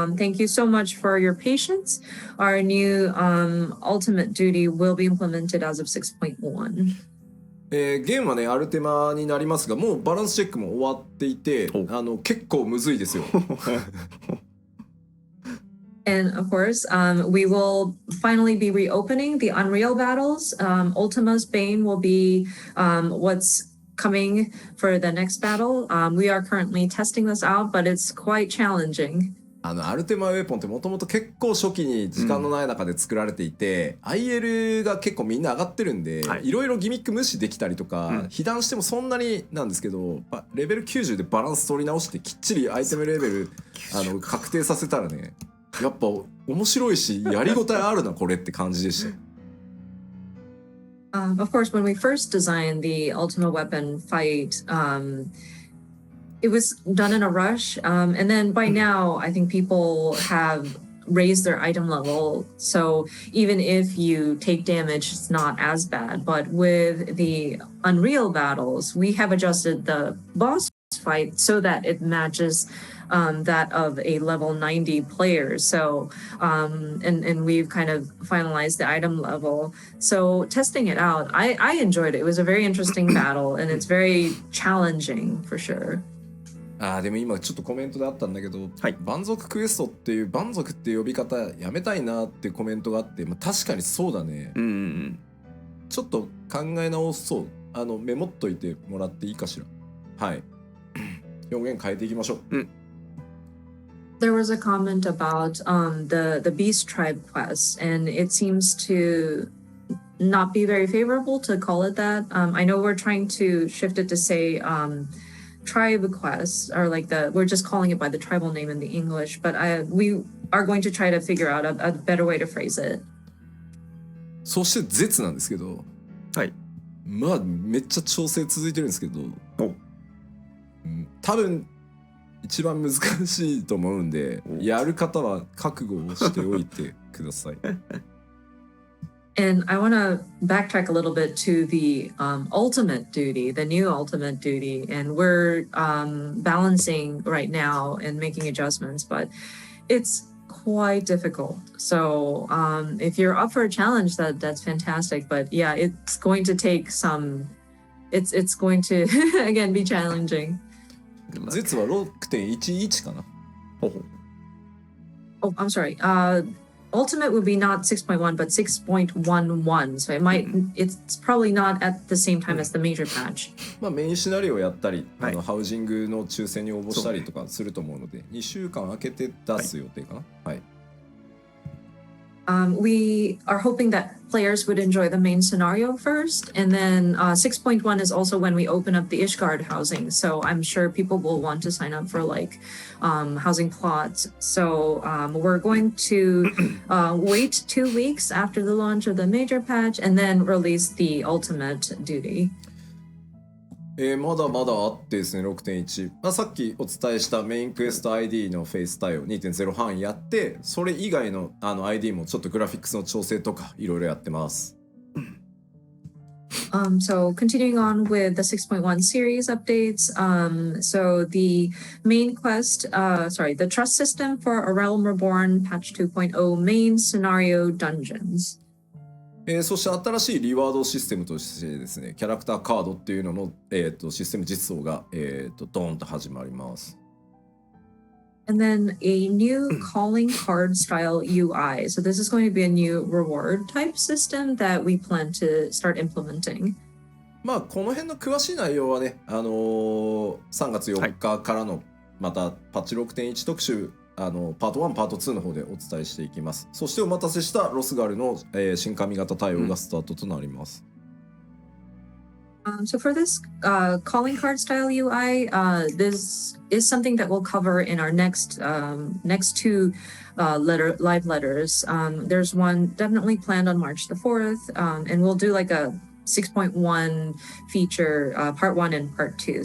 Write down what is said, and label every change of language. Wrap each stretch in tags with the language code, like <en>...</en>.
<en>Thank you so much for your patience. Our new ultimate duty will be implemented as of 6.1.</en> <ja>ゲームはねアルテマになりますがもうバランスチェックも終わっていて結構むずいですよ。</ja> <en>And of course, we will finally be reopening the Unreal battles. Ultima's Bane will be what's coming for the next battle. We are currently testing this out, but it's quite challenging.</en> <ja>アルテマウェポンってもともと結構初期に時間のない中で作られていて、IL が結構みんな上がってるんで、いろいろギミック無視できたりとか、被弾してもそんなになんですけどレベル90でバランス取り直してきっちりアイテムレベル確定させたらねやっぱ面白いしやりごたえあるなこれって感じでした。</ja> <en>Of course, when we first designed the Ultima Weapon fight, it was done in a rush. And then by now, I think people have raised their item level. So even if you take damage, it's not as bad. But with the Unreal battles, we have adjusted the boss fight so that it matches that of a level 90 player. So, and we've kind of finalized the item level. So testing it out, I enjoyed it. It was a very interesting battle and it's very challenging for sure.</en> <ja>でも今ちょっとコメントであったんだけど、蛮族クエストっていう蛮族っていう呼び方やめたいなっていうコメントがあって、確かにそうだね、ちょっと考え直そう。メモっといてもらっていいかしら。はい。表現変えていきましょう。</ja> <en>There was a comment about the Beast Tribe quest, and it seems to not be very favorable to call it that. I know we're trying to shift it to say tribe quests, or like we're just calling it by the tribal name in the English, but we are going to try to figure out a better way to phrase it.</en> <ja>そして絶なんですけど、まあめっちゃ調整続いてるんですけど、多分一番難しいと思うんで、やる方は覚悟をしておいてください。</ja> <en>And I want to backtrack a little bit to the ultimate duty, the new ultimate duty. And we're balancing right now and making adjustments, but it's quite difficult. So if you're up for a challenge, that's fantastic. But yeah, it's going to take some, it's going to, again, be challenging.</en> <ja>実は 6.11 かな。</ja> <en>Oh, I'm sorry. Ultimate would be not 6.1 but 6.11, so it's probably not at the same time as the major patch.</en> <ja>メインシナリオをやったり、ハウジングの抽選に応募したりとかすると思うので、2週間空けて出す予定かな。</ja> <en>We are hoping that players would enjoy the main scenario first, and then 6.1 is also when we open up the Ishgard housing. So I'm sure people will want to sign up for like housing plots. So we're going to wait 2 weeks after the launch of the major patch and then release the ultimate duty.</en> <ja>まだまだあってですね 6.1、さっきお伝えしたメインクエスト ID のフェイス対応 2.0 半やってそれ以外のID もちょっとグラフィックスの調整とかいろいろやってます。</ja> <en>So continuing on with the 6.1 series updates, so the main quest, the trust system for A Realm Reborn patch 2.0 main scenario dungeons.</en> <ja>そして新しいリワードシステムとしてですね、キャラクターカードっていうのの、システム実装が、ドーンと始まります。</ja> <en>And then a new calling card style UI. So this is going to be a new reward type system that we plan to start implementing.</en> <ja>この辺の詳しい内容はね、3月4日からのまたパッチ 6.1 特集パート1パート2の方でお伝えしていきます。そしてお待たせしたロスガルの、新髪型対応がスタートとなります。</ja> <en>So for this calling card style UI, this is something that we'll cover in our next two live letters. There's one definitely planned on March the 4th, and we'll do like a 6.1 feature, part 1 and part 2.</en>